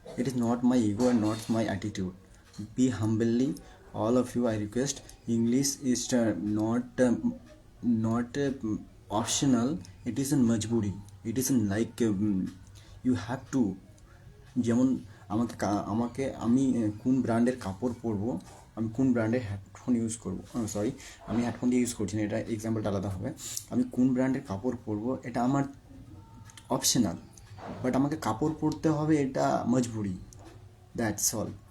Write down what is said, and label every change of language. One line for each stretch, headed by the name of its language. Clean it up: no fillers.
English: It is not my ego and not my attitude. Be humbly all of you I request, English is not optional, it is a majburi, it is like you have to।
Bangla: যেমন আমাকে আমি কোন ব্র্যান্ডের কাপড় পরবো, আমি কোন ব্র্যান্ডের হেডফোন ইউজ করবো, সরি আমি হেডফোন দিয়ে ইউজ করছি না, এটা এক্সাম্পলটা আলাদা হবে। আমি কোন ব্র্যান্ডের কাপড় পরবো এটা আমার অপশনাল, বাট আমাকে কাপড় পরতে হবে এটা মজবুরি,
English: That's all.